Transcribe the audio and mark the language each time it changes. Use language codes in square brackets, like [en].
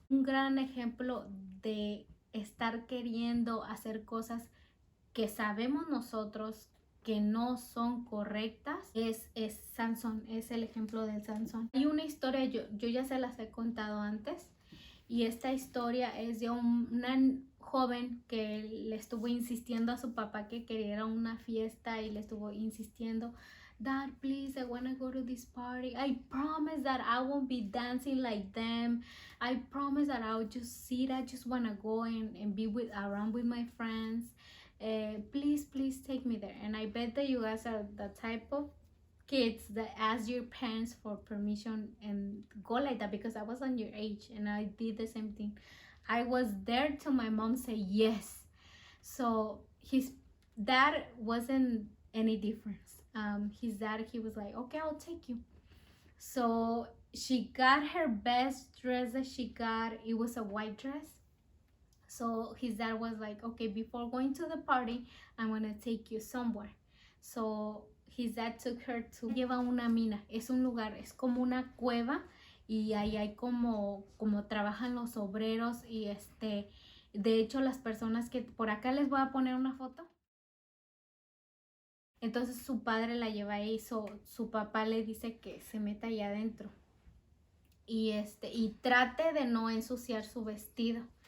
[es] Un gran ejemplo de estar queriendo hacer cosas que sabemos nosotros que no son correctas es Sansón, es el ejemplo del Sansón. Hay una historia, yo ya se las he contado antes, y esta historia es de una joven que le estuvo insistiendo a su papá que quería ir a una fiesta y le estuvo insistiendo, [en] Dad, please, I want to go to this party. I promise that I won't be dancing like them. I promise that I'll just sit. I just want to go and be around with my friends. Please take me there. And I bet that you guys are the type of kids that ask your parents for permission and go like that, because I was on your age and I did the same thing. I was there till my mom said yes. So his dad wasn't any difference. His dad, he was like, okay, I'll take you. So she got her best dress that she got. It was a white dress. So his dad was like, okay, before going to the party, I'm going to take you somewhere. So his dad took her to, [es] lleva una mina, es un lugar, es como una cueva, y ahí hay como trabajan los obreros y de hecho las personas que, por acá les voy a poner una foto. Entonces su padre la lleva ahí, su papá le dice que se meta allá adentro y trate de no ensuciar su vestido.